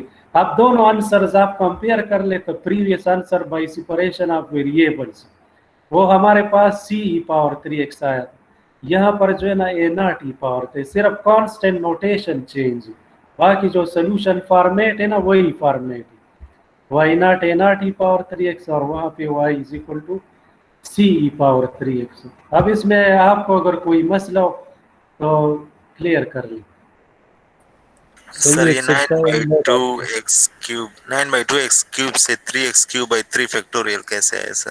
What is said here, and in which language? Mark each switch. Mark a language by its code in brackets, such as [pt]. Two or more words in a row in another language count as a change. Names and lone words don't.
[ur] اب دونوں آنسرز آپ کمپیئر کر لیں تو [en] previous answer by separation of variables [ur] وہ ہمارے پاس c e⁻3x آیا. یہاں پر جو ہے نا a0 e⁻3 صرف [en] constant notation change. [ur] باقی جو [en] solution format [ur] ہے نا وہی فارمیٹ ہے. y0 a0 e⁻3x اور وہاں پہ y = c e⁻3x. اب اس میں آپ کو اگر کوئی مسئلہ ہو تو کلیئر کر لیں. سر یہ 9/2x³ سے 3x³ فیکٹوریل کیسے ہے سر؟